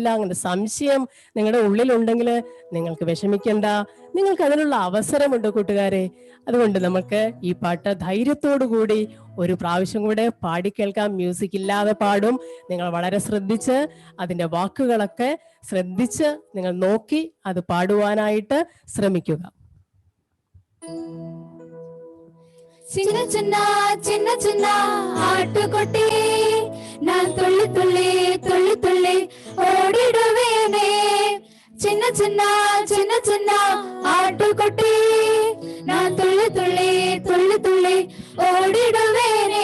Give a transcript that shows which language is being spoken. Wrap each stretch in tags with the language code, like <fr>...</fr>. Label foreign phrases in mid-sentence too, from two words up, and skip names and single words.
<ml>അങ്ങനെ സംശയം നിങ്ങളുടെ ഉള്ളിലുണ്ടെങ്കിൽ നിങ്ങൾക്ക് വിഷമിക്കേണ്ട, നിങ്ങൾക്ക് അതിനുള്ള അവസരമുണ്ട് കൂട്ടുകാരെ. അതുകൊണ്ട് നമുക്ക് ഈ പാട്ട് ധൈര്യത്തോടു കൂടി ഒരു പ്രാവശ്യം കൂടെ പാടിക്കേൾക്കാം. മ്യൂസിക് ഇല്ലാതെ പാടും. നിങ്ങൾ വളരെ ശ്രദ്ധിച്ച് അതിന്റെ വാക്കുകളൊക്കെ ശ്രദ്ധിച്ച് നിങ്ങൾ നോക്കി അത് പാടുവാനായിട്ട് ശ്രമിക്കുക.</ml> <ta>சின்ன சின்ன சின்ன சின்ன ஆட்டுக்குட்டி நான் துள்ளி துள்ளி துள்ளி துள்ளி ஓடிடுவேனே. சின்ன சின்ன சின்ன சின்ன ஆட்டுக்குட்டி நான் துள்ளி துள்ளி துள்ளி துள்ளி ஓடிடுவேனே.</ta>